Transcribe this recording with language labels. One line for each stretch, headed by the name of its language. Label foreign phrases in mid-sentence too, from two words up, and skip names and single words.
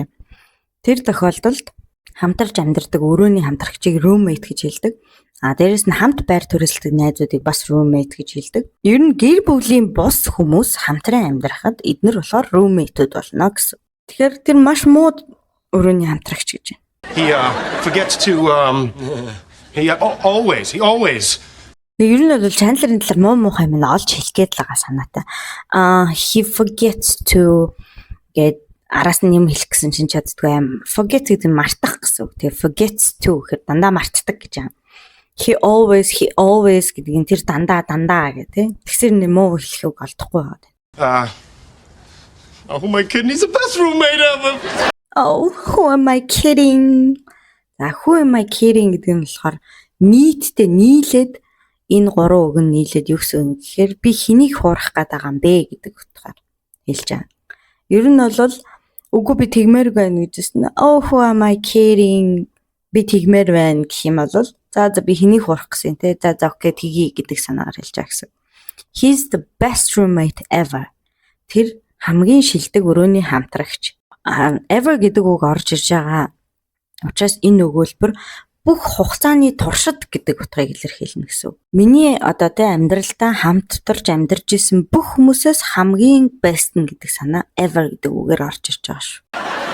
Mongolian: Тэр тохиолдолд хамтарч амьдардаг өрөөний хамтрагчийг roommate гэж хэлдэг. Дээрэс нь хамт байр төрөлсдөг найзуудыг бас roommate гэж хэлдэг. Ер нь гэр бүлийн бус хүмүүс хамтран амьдрахад эднэр болохоор roommate-уд болно гэсэн. Тэгэхээр тэр маш муу өрөөний хамтрагч гэж байна.
English: He forgets to he always
Mongolian: Ер нь бол Chandler-ын талаар муухай юм олж хэлэх гээд л байгаа санаатай.
English: He forgets to get
Mongolian: араас нь юм хэлэх гэсэн чинь чаддгүй юм. Forget гэдэг нь мартах гэсэн үг. Тэгээ
English: forgets to
Mongolian: гэхээр дандаа мартдаг гэж юм.
English: He always
Mongolian: гэдэг нь тэр дандаа гэх тий. Тэгсэр нэг муу хэлэхийг олдохгүй байгаа.
English: Oh my goodness, the best roommate ever. Oh, who am I kidding? Who am I kidding
Mongolian: гэдэг нь болохоор нийтдээ нийлээд энэ гурван үг нь нийлээд юу гэсэн үг гэхээр би хэнийг хуурах гээд байгаа юм бэ гэдэг утгаар хэлж байгаа. Ер нь бол үгүй би тэгмээр байна гэжсэн.
English: Oh, who am I kidding?
Mongolian: Би тэгмээр байна гэх юм бол за би хэнийг хуурах гэсэн те. За окей тгий гэдэг санаагаар хэлж байгаа гэсэн.
English: He's the best roommate ever.
Mongolian: Тэр хамгийн шилдэг өрөөний хамтрагч. Ever гэдэг үг орж ирж байгаа. Учираас энэ өгүүлбэр бүх хугацааны туршид гэдэг утгыг илэрхийлнэ гэсэн. Миний тэ амьдралдаа хамтарч амьдарч исэн бүх хүмүүсээс хамгийн best нь гэдэг санаа ever гэдэг үгээр орж ирж байгаа шүү.